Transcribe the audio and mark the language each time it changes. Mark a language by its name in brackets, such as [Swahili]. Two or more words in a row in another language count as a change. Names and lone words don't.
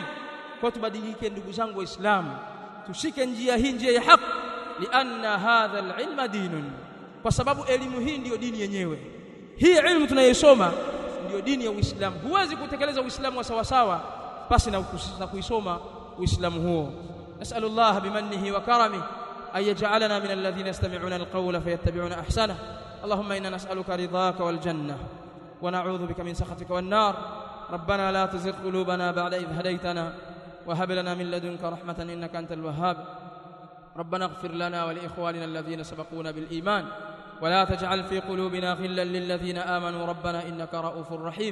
[Swahili] Kwa tubadilike ndugu zangu waislamu, tushike njia hii, njia ya haki, [Arabic] لأن هذا العلم دين, [Swahili] kwa sababu elimu hii ndiyo dini yenyewe. Hii elimu tunayosoma ndiyo dini ya Uislamu. Huwezi kutekeleza Uislamu wa sawa sawa basi na kuisoma Uislamu huo. [Arabic] نسأل الله بمنه وكرمه أن يجعلنا من الذين يستمعون القول فيتبعون أحسن. اللهم إنا نسألك رضاك والجنة ونعوذ بك من سخطك والنار. ربنا لا تزغ قلوبنا بعد إذ هديتنا وهب لنا من لدنك رحمة إنك أنت الوهاب. ربنا اغفر لنا ولإخواننا الذين سبقونا بالإيمان ولا تجعل في قلوبنا غلا للذين آمنوا ربنا إنك رؤوف رحيم.